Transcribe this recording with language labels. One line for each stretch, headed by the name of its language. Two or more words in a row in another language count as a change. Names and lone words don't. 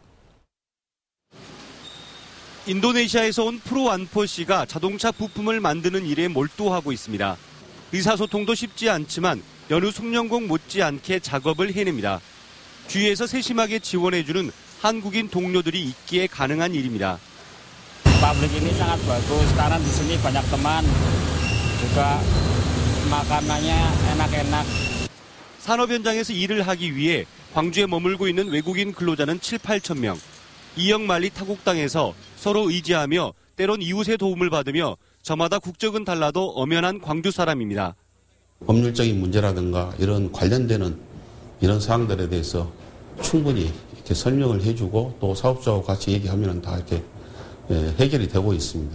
Korean: 인도네시아에서 온 프로안포 씨가 자동차 부품을 만드는 일에 몰두하고 있습니다. 의사소통도 쉽지 않지만 여느 숙련공 못지않게 작업을 해냅니다. 주위에서 세심하게 지원해주는 한국인 동료들이 있기에 가능한 일입니다.
Indonesian: Pabrik ini sangat bagus karena di sini banyak teman, juga makanannya enak-enak.
Korean: 산업 현장에서 일을 하기 위해 광주에 머물고 있는 외국인 근로자는 7, 8천 명. 이영만리 타국당에서 서로 의지하며 때론 이웃의 도움을 받으며 저마다 국적은 달라도 엄연한 광주 사람입니다. 법률적인 문제라든가 이런 관련되는 이런 사항들에 대해서 충분히 이렇게 설명을 해주고 또 사업자와 같이 얘기하면 다 이렇게 해결이 되고 있습니다.